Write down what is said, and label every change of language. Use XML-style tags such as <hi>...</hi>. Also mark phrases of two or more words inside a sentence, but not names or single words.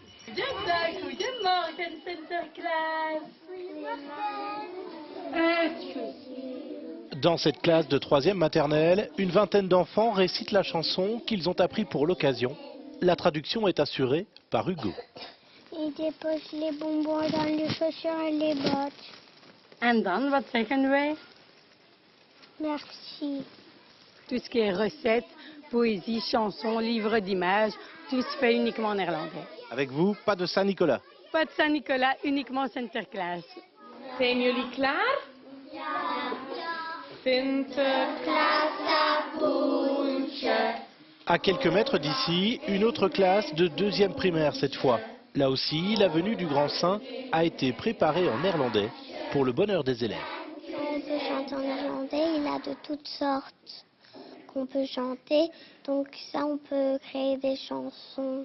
<fr>Dans cette classe de 3e maternelle, une vingtaine d'enfants récitent la chanson qu'ils ont appris pour l'occasion. La traduction est assurée par Hugo. Ils déposent les bonbons dans les chaussures et les bottes.</fr> <nl>En dan, wat zeggen wij?</nl> <fr>Merci. Tout ce qui est recettes, poésie, chansons, livres d'images, tout se fait uniquement en néerlandais. Avec vous, pas de Saint-Nicolas. Pas de Saint-Nicolas, uniquement Sinterklaas.</fr> <nl>Zijn jullie klaar? Ja. Sinterklaas kapoentje.</nl> <fr>À quelques mètres d'ici, une autre classe de 2e primaire cette fois. Là aussi, la venue du grand saint a été préparée en néerlandais pour le bonheur des élèves. On peut chanter en néerlandais, il y a de toutes sortes qu'on peut chanter. Donc ça, on peut créer des chansons.</fr>